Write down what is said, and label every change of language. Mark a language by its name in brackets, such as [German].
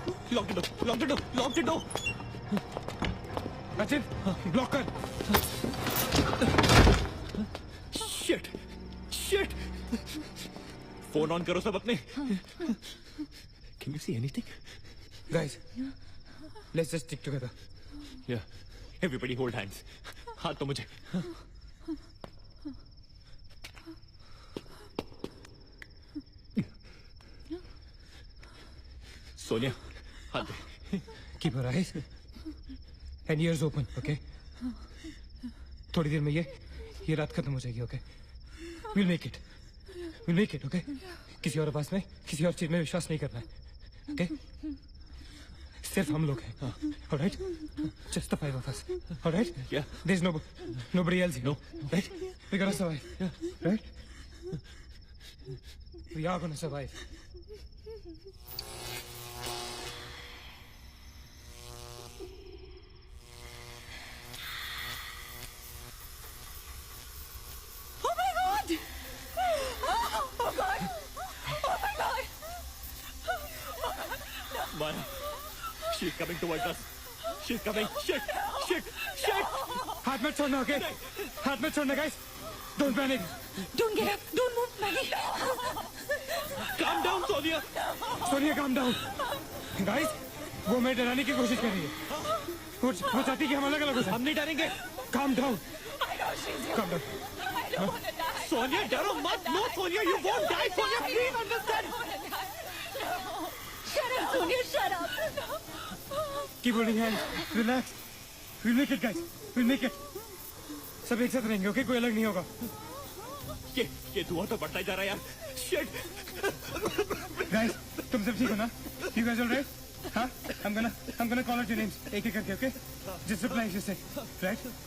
[English] Lock the door. [Hindi] Achit block कर। [English] shit shit [Hindi] phone on करो सब अपने। [English] Can you see anything? Guys, let's just stick together. Yeah. Everybody hold hands. [Hindi] हाथ तो मुझे। सोनिया हाथ दे। [English] Keep your eyes and ears open, okay? [Hindi] थोड़ी देर में ये रात खत्म हो जाएगी, okay? [English] We'll make it. We'll make it, okay? [Hindi] किसी और आवाज में, किसी और चीज में विश्वास नहीं करना है, okay? सिर्फ हम लोग हैं, [English] all right? Just the 5 of us, all right? Yeah. There's nobody else here, No. right? We're gonna survive, right? We are gonna survive. Oh my God! Oh God! Oh my God! Maya, she's coming towards us. She's coming. Shit! Shit! Shit! [Hindi] हाथ मत छोड़ना, okay? हाथ मत छोड़ना, guys. [English] Don't panic. Don't get up! Don't move, Maggie! Calm down, Sonia. Sonia, calm down. [Hindi] Guys, वो मैं डराने की कोशिश कर रही है। वो चाहती है कि हम अलग अलग हो जाएं। हम नहीं डरेंगे। [English] Calm down. I know she's here. Calm down. I don't want to die. [Hindi] Sonia, डरो मत. [English] No, Sonia, you won't die. Sonia, please understand. I don't want to die. No. Shut up, Sonia. Shut up. No. Keep holding hands. Relax. We'll make it, guys. We'll make it. [Hindi] सब एक साथ रहेंगे, okay? कोई अलग नहीं होगा। ये धुआं तो बढ़ता ही जा रहा है यार। [English] Shit! [Hindi] Guys, तुम सब ठीक हो ना? [English] You guys all right? हाँ? I'm gonna call out your names [Hindi] एक एक करके, [English] okay? Just reply as you say, right?